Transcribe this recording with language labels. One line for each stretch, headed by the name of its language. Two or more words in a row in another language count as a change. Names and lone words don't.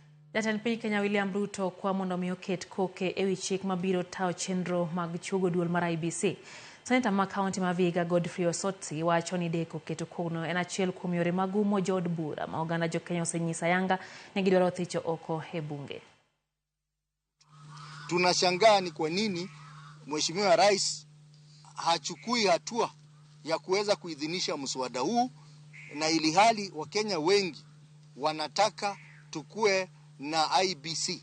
Luo (Kenya and Tanzania): Jatend piny Kenya William Ruto kwa mondo mi oket koke ewi chik mabiro tawo chenro mag chugo duol mar IEBC. Senator ma kaunti ma Vihiga Godfrey Osotsi wacho ni deko keto kono en achiel kuom yore mag umo jood bura ma oganda jo Kenya osenyisa yanga ni gidwaro thicho oko e bunge.
Swahili: Tunashangaa ni kwa nini Mheshimiwa Rais hachukui hatua ya kuweza kuidhinisha mswada huu, na ili hali Wakenya wengi wanataka tukue na IEBC.